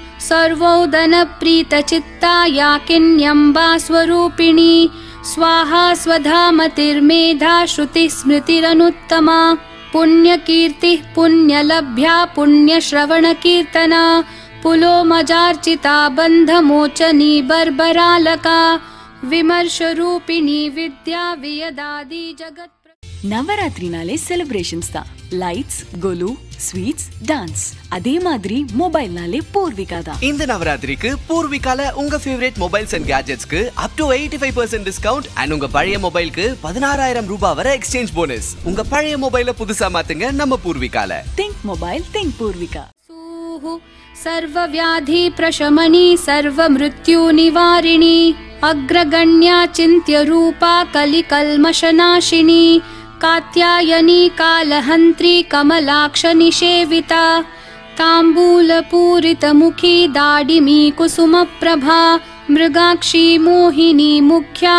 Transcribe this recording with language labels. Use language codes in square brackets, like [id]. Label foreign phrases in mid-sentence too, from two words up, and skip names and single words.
[sa] सर्वोदनप्रीतचित्ता याकिन्यम्बा स्वरूपिणी स्वाहा स्वधामतिर्मेधा श्रुतिस्मृतिरनुत्तमा पुण्यकीर्तिः पुण्यलभ्या पुण्यश्रवणकीर्तना पुलोमजार्चिता बन्धमोचनी बर्बरालका विमर्शरूपिणी विद्या वियदादि जगत् [ta] நவராத்திரினாலே செலிப்ரேஷன்ஸ் தான். லைட்ஸ், கொலு, [en] sweets, dance. [ta] அதே மாதிரி மொபைல்னாலே பூர்விகா தான். இந்த நவராத்திரிக்கு பூர்விகால உங்க [en] favourite mobiles and [ta] கேஜெட்ஸ்க்கு [en] up to 85% discount and [ta] உங்க பழைய மொபைலுக்கு 16,000 ரூபாய் வரை [en] exchange bonus. [ta] உங்க பழைய மொபைலை புதுசா மாத்துங்க நம்ம பூர்விகால. [en] think mobile, think பூர்விகா. [sa] सर्वव्याधि प्रशमनी सर्वमृत्युनिवारिणी अग्रगण्या चिन्त्यरूपा कलिकल्मषनाशिनी कात्यायनी कालहन्त्री कमलाक्षनिषेविता ताम्बूलपूरितमुखी दाडिमी कुसुमप्रभा मृगाक्षी मोहिनी मुख्या